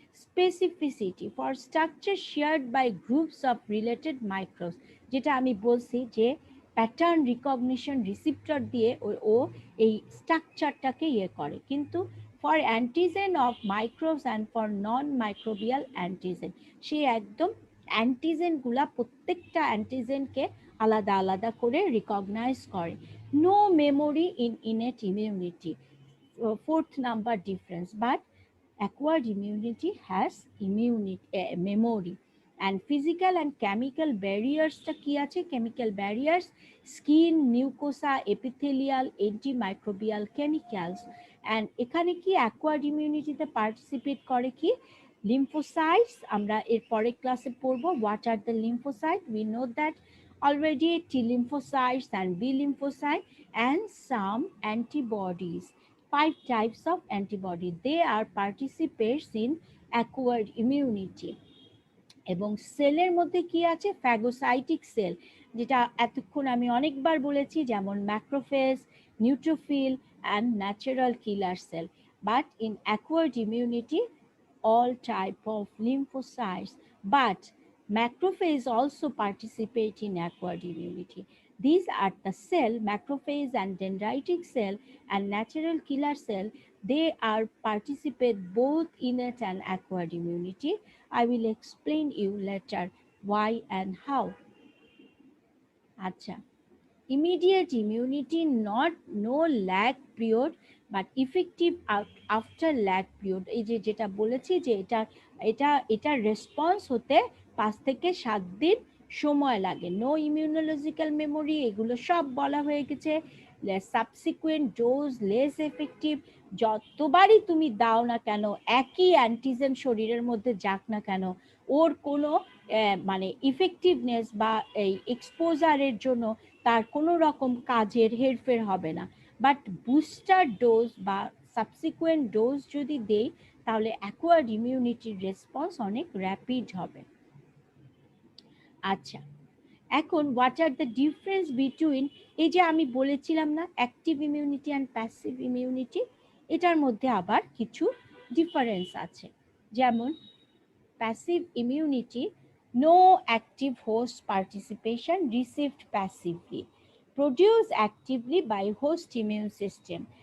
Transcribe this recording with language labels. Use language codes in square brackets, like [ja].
[en] specificity for structure shared by groups of related microbes, [bn] যেটা আমি বলছি যে প্যাটার্ন রিকগনিশন রিসিপ্টর দিয়ে ও এই স্ট্রাকচারটাকে ইয়ে করে। কিন্তু [en] for antigen of microbes and for non microbial antigen, [bn] সে একদম অ্যান্টিজেনগুলা প্রত্যেকটা অ্যান্টিজেনকে আলাদা আলাদা করে রিকগনাইজ করে। [en] No memory in innate immunity, fourth number difference, but acquired immunity has memory. And physical and chemical barriers [bn] টা কি আছে? [en] chemical barriers, skin, mucosa, epithelial, antimicrobial chemicals. [bn] and এখানে কি acquired immunity তে participate করে কি lymphocytes, আমরা এর পরের ক্লাসে পড়বো [en] what are the lymphocytes. We know that already, T lymphocytes and B lymphocytes and some antibodies, 5 types of antibody, they are participants in acquired immunity. [bn] এবং সেলের মধ্যে কি আছে, ফ্যাগোসাইটিক সেল, যেটা এতক্ষণ আমি অনেকবার বলেছি, যেমন macrophage, neutrophil and natural killer sell. [en] But in acquired immunity, all type of lymphocytes, but macrophage also participate in acquired immunity. These are the cell, macrophage and dendritic cell and natural killer cell. They are participate both innate and acquired immunity. I will explain you later why and how. Acha. Immediate immunity, not no lag period, but effective after lag period. [bn] এই যে যেটা বলেছি যে এটা response হতে 5 থেকে 7 দিন সময় লাগে। [en] no immunological memory, [bn] এগুলো সব বলা হয়ে গেছে। [en] subsequent dose less effective, [bn] যতবারই তুমি দাও না কেন, একই অ্যান্টিজেন শরীরের মধ্যে যাক না কেন, ওর কোনো মানে ইফেক্টিভনেস বা এই এক্সপোজারের জন্য তার কোনো রকম কাজের হেরফের হবে না। বাট বুস্টার ডোজ বা সাবসিকুয়েন্ট ডোজ যদি দেই, তাহলে অ্যাকোয়ার্ড ইমিউনিটির রেসপন্স অনেক র্যাপিড হবে। আচ্ছা, এখন [en] what are the difference between, [bn] এই যে আমি বলেছিলাম না active immunity and passive immunity, এটার মধ্যে আবার কিছু ডিফারেন্স আছে। [en] যেমন passive immunity, no active host participation, received passively, produced actively by host immune system.